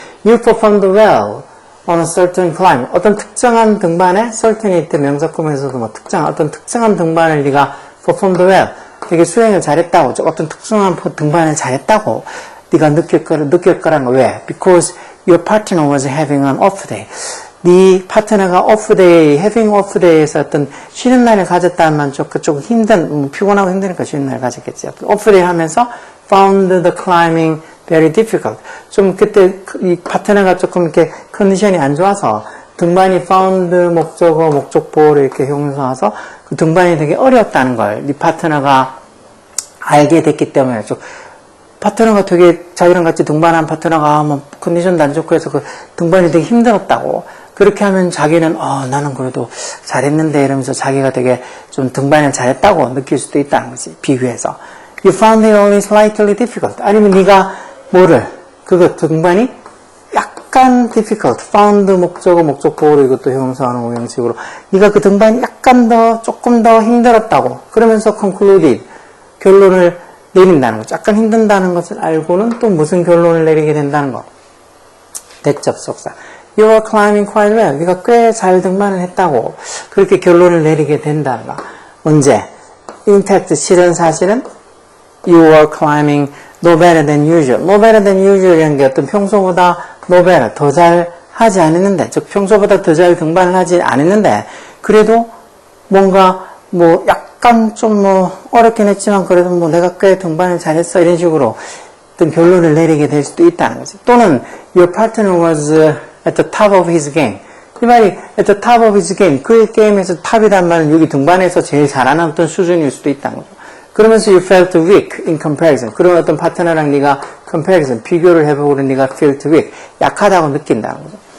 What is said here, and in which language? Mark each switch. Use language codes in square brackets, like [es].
[en] You performed well on a certain climb. [ko] 어떤 특정한 등반에 certain이 때 명사구문에서도 뭐 어떤 특정한 등반을 네가 [en] performed well. [ko] 되게 수행을 잘했다고. 어떤 특정한 등반을 잘했다고. 네가 느낄 거라는 거. 왜? [en] Because your partner was having an off day. [ko] 네 파트너가 오프데이, [en] having off day [ko] 에서 어떤 쉬는 날을 가졌다는 말 조금 피곤하고 힘드니까 쉬는 날을 가졌겠지. 오프데이 하면서 [en] found the climbing very difficult. [ko] 좀 그때 이 파트너가 조금 이렇게 컨디션이 안 좋아서 등반이 found 목적어, 목적보호를 이렇게 형용사와서 그 등반이 되게 어려웠다는 걸 네 파트너가 알게 됐기 때문에 좀 파트너가 되게 자기랑 같이 등반한 파트너가 뭐 컨디션도 안 좋고 해서 그 등반이 되게 힘들었다고. 그렇게 하면 자기는 나는 그래도 잘했는데 이러면서 자기가 되게 좀 등반을 잘했다고 느낄 수도 있다는 거지. 비교해서. [en] You found it only slightly difficult. [ko] 아니면 네가 등반이 약간 difficult. found 목적어, 목적보호로 이것도 형용사하는 오형식으로. 네가 그 등반이 조금 더 힘들었다고. 그러면서 concluded. 결론을 내린다는 거죠. 약간 힘든다는 것을 알고는 또 무슨 결론을 내리게 된다는 거. 대적 속사. [en] You are climbing quite well. [ko] 네가 꽤 잘 등반을 했다고. 그렇게 결론을 내리게 된다는 거. 언제? [en] In fact, [ko] 실은 사실은 [en] you are climbing no better than usual. no better than usual [ko] 이라는 게 어떤 평소보다 no better, 더 잘 하지 않았는데, 즉 평소보다 더 잘 등반을 하지 않았는데, 그래도 뭔가 약간 좀 어렵긴 했지만 그래도 내가 꽤 등반을 잘했어 이런 식으로 어떤 결론을 내리게 될 수도 있다는 거지. 또는 [en] your partner was at the top of his game. [ko] 이 말이 [en] at the top of his game, [ko] 그의 게임에서 탑이란 말은 여기 등반에서 제일 잘하는 어떤 수준일 수도 있다는 거죠. 그러면서 [en] you felt weak in comparison. [ko] 그런 어떤 파트너랑 네가 comparison, 비교를 해보고 네가 [en] felt weak, [ko] 약하다고 느낀다는 거죠.